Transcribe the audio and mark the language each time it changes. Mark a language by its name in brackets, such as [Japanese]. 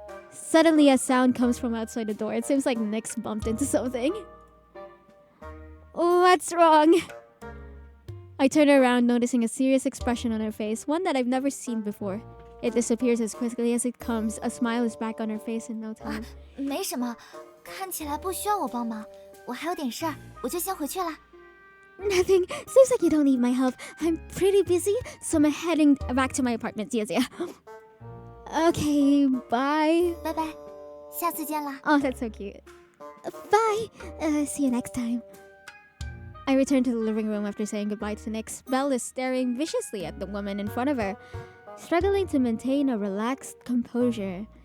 [English] Suddenly a sound comes from outside the door. It seems like Nyx bumped into something. What's wrong? I turn around, noticing a serious expression on her face, one that I've never seen before. It disappears as quickly as it comes. A smile is back on her face in no time. [Chinese] 没什么，看起来不需要我帮忙，我还有点事儿，我就先回去了。 [English] Nothing. Seems like you don't need my help. I'm pretty busy, so I'm heading back to my apartment. See ya. Okay, bye. [Chinese] 拜拜，下次见啦。 [English] Oh, that's so cute. Bye. See you next time. I return to the living room after saying goodbye to Nyx. Belle is staring viciously at the woman in front of her, struggling to maintain a relaxed composure.